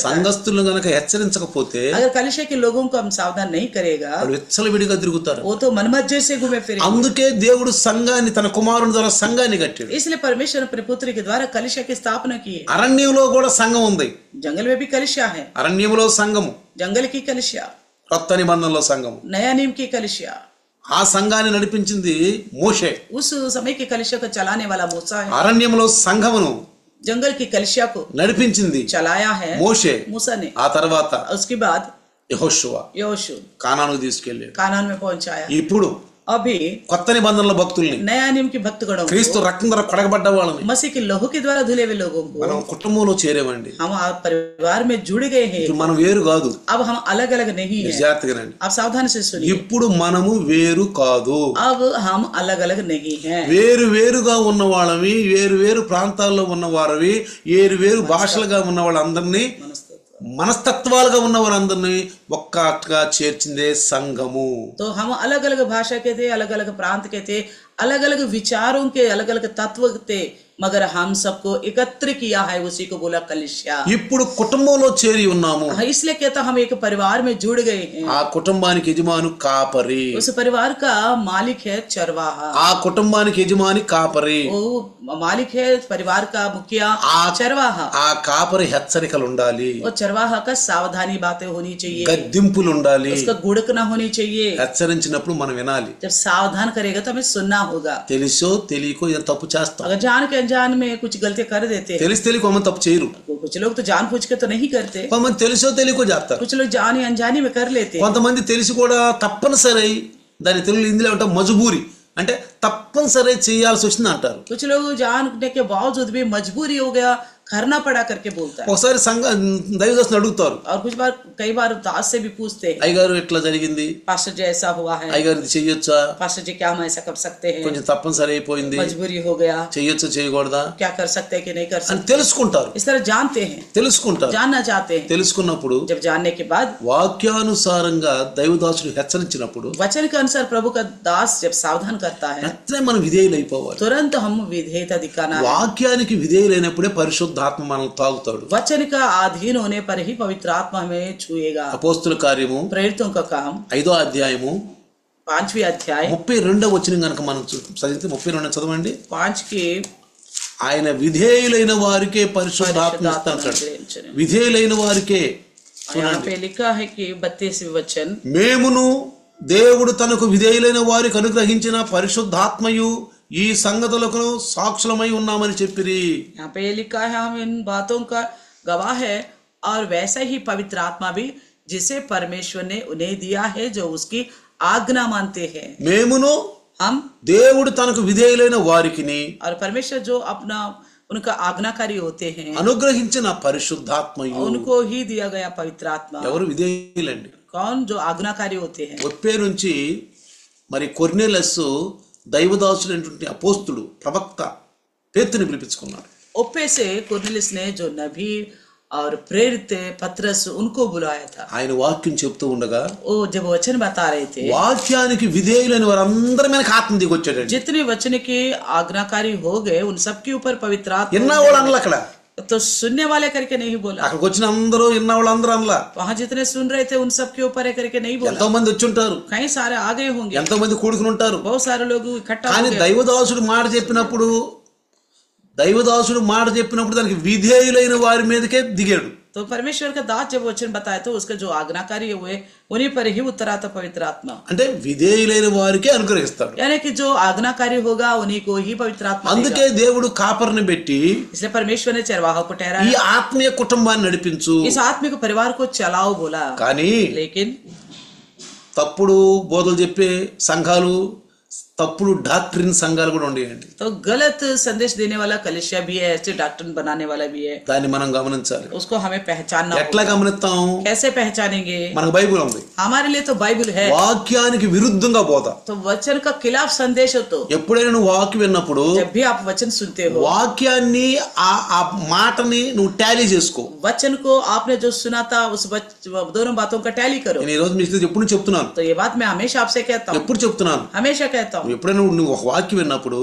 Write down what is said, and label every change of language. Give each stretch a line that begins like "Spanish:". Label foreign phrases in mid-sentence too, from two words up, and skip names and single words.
Telugu: సంఘస్థులను గనక హెచ్చరించకపోతే
Hindi: अगर कलिशा के लोगों को हम सावधान नहीं करेगा
Telugu: వాళ్ళు విచ్చలవిడిగా తిరుగుతారు.
Hindi: वो तो मनमज्जे से घूमे फिरेंगे।
Telugu: అందుకే దేవుడు సంఘాన్ని తన కుమారుని ద్వారా సంఘాన్ని కట్టాడు.
Hindi: इसलिए परमेश्वर अपने पुत्र के द्वारा कलिशा की स्थापना की है।
Telugu: అరణ్యంలో కూడా సంఘం ఉంది.
Hindi: जंगल में भी कलिशा है।
Telugu: అరణ్యంలో సంఘము,
Hindi: जंगल की कलिशा,
Telugu: కొత్త నిబంధనలో సంఘము.
Hindi: नया नियम की कलिशा।
Telugu: ఆ సంఘాన్ని నడిపించింది మోషే.
Hindi: उस समय की कलिशा को चलाने वाला मूसा है।
Telugu: అరణ్యంలో సంఘమును
Hindi: जंगल की कलिशा को
Telugu: నడిపించింది
Hindi: चलाया है
Telugu: మోషే.
Hindi: मूसा ने।
Telugu: ఆ తర్వాత
Hindi: उसके बाद
Telugu: యెహోషువ
Hindi: योशु
Telugu: కానానుకు తీసుకెళ్ళాడు.
Hindi: कानान में पहुंचाया।
Telugu: ఇప్పుడు
Hindi: अभी
Telugu: కొత్త నిబంధనల భక్తుల్ని,
Hindi: नया नियम की भक्तगणों
Telugu: క్రీస్తు
Hindi: को,
Telugu: రక్తం ద్వారా కడగబడ్డ వాళ్ళని
Hindi: मसीह के लहू के द्वारा धुले हुए लोगों को
Telugu: మనం కుటుంబంలో చేరేవండి.
Hindi: हम आप परिवार में जुड़ गए हैं।
Telugu: ఇప్పుడు మనం వేరు కాదు.
Hindi: अब हम अलग अलग नहीं है।
Telugu: జాగ్రత్తగానండి.
Hindi: आप सावधान से सुनिए।
Telugu: ఇప్పుడు మనము వేరు కాదు.
Hindi: अब हम अलग अलग नहीं हैं।
Telugu: వేరు వేరుగా ఉన్న వాళ్ళవి, వేరు వేరు ప్రాంతాల్లో ఉన్న వారివి, వేరు వేరు భాషలుగా ఉన్న వాళ్ళందరినీ, మనస్తత్వాలుగా ఉన్న వారందరినీ ఒక్కగా చేర్చిందే సంఘము.
Hindi: तो हम अलग अलग भाषा के थे, अलग अलग प्रांत के थे, अलग अलग विचारों के, अलग अलग तत्व थे, मगर हम सबको एकत्र किया है, उसी को बोला कलिशा।
Telugu: ఇప్పుడు కుటుంబంలో చేరి ఉన్నాము.
Hindi: इसलिए कहता हम एक परिवार में जुड़ गए हैं।
Telugu: ఆ కుటుంబానికి యజమాను కాపరి.
Hindi: उस परिवार का मालिक है चरवाहा।
Telugu: ఆ కుటుంబానికి యజమాని కాపరి.
Hindi: वो मालिक है परिवार का मुखिया चरवाहा।
Telugu: ఆ కాపరి హెచ్చరికలు ఉండాలి.
Hindi: वो चरवाहा का सावधानी बातें होनी चाहिए,
Telugu: గద్దింపులు ఉండాలి.
Hindi: उसका गुड़कना होनी चाहिए।
Telugu: హెచ్చరించినప్పుడు మనం వినాలి.
Hindi: जब सावधान करेगा तो हमें सुनना होगा।
Telugu: తెలుసో తెలియకో ఏదో తప్పు చేస్తాం.
Hindi: अगर जान के अनजान में कुछ गलती कर देते हैं,
Telugu: తెలిసి తెలియక మనం తప్పు చేయరు.
Hindi: कुछ लोग तो जानबूझ के तो नहीं करते,
Telugu: కొంతమంది తెలుసో తెలియకో చేస్తారు.
Hindi: कुछ लोग जानी अनजानी में कर लेते हैं।
Telugu: కొంతమంది తెలిసి కూడా తప్పనిసరి, దాని తెలుగు హిందీలో అంటే మజబూరి, అంటే తప్పనిసరి చేయాల్సి వచ్చింది అంటారు.
Hindi: कुछ लोग जानने के बावजूद भी मजबूरी हो गया, करना पड़ा करके बोलता है।
Telugu: ఒకసారి దైవదాసుని అడుగుతారు,
Hindi: और कई बार दास से भी पूछते हैं,
Telugu: అయ్యగారు ఇట్లా జరిగింది,
Hindi: पास्टर जी ऐसा हुआ है,
Telugu: అయ్యగారు ఇది చెయ్యొచ్చా,
Hindi: पास्टर जी क्या हम ऐसा कर सकते हैं,
Telugu: కొంచెం తప్పనిసరి అయిపోయింది,
Hindi: मजबूरी हो गया,
Telugu: చెయ్యొచ్చా చేయకూడదా
Hindi: क्या कर सकते हैं कि नहीं कर
Telugu: అని
Hindi: सकते,
Telugu: తెలుసుకుంటారు.
Hindi: इस तरह जानते हैं, जानना चाहते हैं।
Telugu: తెలుసుకున్నప్పుడు
Hindi: जब जानने के बाद
Telugu: వాక్యానుసారంగా దైవదాసుడు హెచ్చరించినప్పుడు,
Hindi: वचन के अनुसार प्रभु का दास जब सावधान करता है,
Telugu: వెంటనే మనం విధేయులైపోవాలి.
Hindi: तुरंत हम विधेयता दिखाना है।
Telugu: వాక్యానికి విధేయులైనప్పుడే పరిశుద్ధాత్మ మనల్ని తాగుతాడు.
Hindi: वचन का अधीन होने पर ही पवित्र आत्मा हमें छुएगा।
Telugu: అపోస్తుల కార్యము
Hindi: प्रेरितों का काम
Telugu: 5వ అధ్యాయము
Hindi: 5वीं अध्याय
Telugu: 32వ వచనం కనుక మనం చదివితే, 32 చదవండి.
Hindi: 5 के
Telugu: ఆయన విధేయులైన వారికే పరిశుద్ధాత్మ ఇస్తాడు. విధేయులైన వారికే.
Hindi: यहाँ पे लिखा है कि 32वें वचन,
Telugu: మేమును దేవుడు తనకు విధేయులైన వారికి అనుగ్రహించిన పరిశుద్ధాత్మయు ఈ సంగతులకు సాక్షులమై ఉన్నామని చెప్పిరి.
Hindi: यहाँ पे लिखा है हम इन बातों का गवाह है, और वैसा ही पवित्र आत्मा भी जिसे परमेश्वर ने उन्हें दिया है जो उसकी आज्ञा मानते हैं।
Telugu: మేమును
Hindi: हम
Telugu: దేవుడు తనకు విధేయులైన వారికిని,
Hindi: और परमेश्वर जो अपना उनका आज्ञाकारी होते हैं,
Telugu: అనుగ్రహించిన పరిశుద్ధాత్మయు.
Hindi: उनको ही दिया गया पवित्र आत्मा।
Telugu: ఎవరు విధేయులండి?
Hindi: कौन? जो आज्ञाकारी होते हैं।
Telugu: ఒప్పే నుంచి మరి కొర్నేలస్ దైవదాసుడైనటువంటి అపోస్తుడు ప్రవక్త పేతురుని పిలిపించుకున్నాడు.
Hindi: ओप्पे से कुरनेलियुस ने जो नबी और प्रेरित पतरस उनको बुलाया था।
Telugu: ఆయన వాక్యం చెప్తూ ఉండగా
Hindi: वो जब वचन बता रहे थे,
Telugu: వాక్యానికి విధేయులైన వారందరి మీదకి ఆత్మ దిగి వచ్చాడండి.
Hindi: जितने वचन के आज्ञाकारी हो गए उन सबके ऊपर पवित्र आत्मा।
Telugu: విన్న వాళ్ళు అనలా, అక్కడ
Hindi: तो सुनने वाले करके नहीं बोला,
Telugu: అక్కడికి వచ్చిన అందరూ విన్న వాళ్ళు అందరూ అనలా.
Hindi: वहां जितने सुन रहे थे उन सबके ऊपर है करके नहीं बोला।
Telugu: ఎంతో మంది వచ్చి ఉంటారు,
Hindi: कई सारे आ गए होंगे,
Telugu: ఎంతో మంది కూడుకుని ఉంటారు.
Hindi: बहुत सारे लोग इकट्ठा
Telugu: కానీ
Hindi: हो गए।
Telugu: దైవదాసుడు మాట చెప్పినప్పుడు దానికి విధేయులైన వారి మీదకే దిగాడు.
Hindi: तो परमेश्वर का दास जब वचन बताया तो उसका जो आज्ञाकारी हुए उन्हीं पर ही उतरा था पवित्र आत्मा।
Telugu: అంటే విధేయులైన వారికే అనుగ్రహిస్తాడు.
Hindi: यानी कि जो आज्ञाकारी होगा उन्हीं को ही पवित्र आत्मा देगा।
Telugu: అందుకే దేవుడు కాపర్ని పెట్టి
Hindi: इसलिए परमेश्वर ने चरवाहा को
Telugu: ఈ
Hindi: ठहराया,
Telugu: ఆత్మీయ కుటుంబాన్ని నడిపించు.
Hindi: इस आत्मिक परिवार को चलाओ बोला।
Telugu: కానీ
Hindi: लेकिन
Telugu: తప్పుడు బోధలు చెప్పే సంఘాలు, తప్పుడు డాక్టరీన్ సంఘాలు కూడా ఉండేయండి.
Hindi: तो गलत संदेश देने वाला कलीसिया भी है, ऐसे डॉक्टर बनाने वाला भी है।
Telugu: దాన్ని మనం గమనించాలి.
Hindi: उसको हमें पहचानना
Telugu: ఎట్లా
Hindi: होगा।
Telugu: గమనిస్తాం?
Hindi: कैसे पहचानेंगे?
Telugu: మనకు బైబిల్ ఉంది.
Hindi: हमारे लिए तो बाइबल है।
Telugu: వాక్యానికి విరుద్ధంగా బోధ.
Hindi: तो वचन का खिलाफ संदेश हो तो
Telugu: ఎప్పుడైనా నువ్వు వాక్యం విన్నప్పుడు
Hindi: जब भी आप वचन सुनते हो,
Telugu: వాక్యాన్ని ఆ మాటని నువ్వు టాలీ చేసుకో.
Hindi: वचन को आपने जो सुना था उस दोनों बातों का टैली करो।
Telugu: నేను ఈ రోజు మీకు ఎప్పుడు చెప్తున్నాను,
Hindi: तो ये बात मैं हमेशा आपसे कहता हूँ,
Telugu: ఎప్పుడు చెప్తున్నాను,
Hindi: हमेशा कहता हूँ।
Telugu: ఎప్పుడైనా నువ్వు ఒక వాక్యం విన్నప్పుడు